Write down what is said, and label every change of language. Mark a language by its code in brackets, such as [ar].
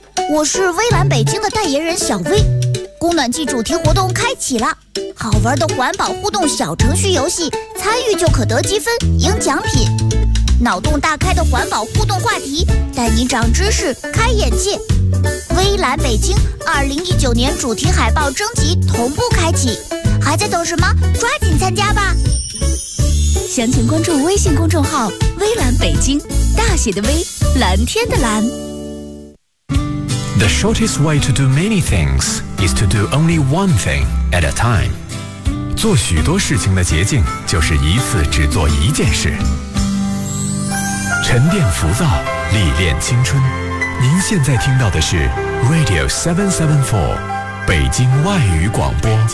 [zh] 我是微蓝北京的代言人小薇，供暖季主题活动开启了，好玩的环保互动小程序游戏，参与就可得积分赢奖品，脑洞大开的环保互动话题，带你长知识开眼界。微蓝北京2019年主题海报征集同步开启，还在等什么？抓紧参加吧！详情关注微信公众号微蓝北京，大写的微，蓝天的蓝。 [en] The shortest way to do many things is to do only one thing at a time. [zh] 做许多事情的捷径就是一次只做一件事。沉淀浮躁，历练青春。您现在听到的是 Radio 774，北京外语广播。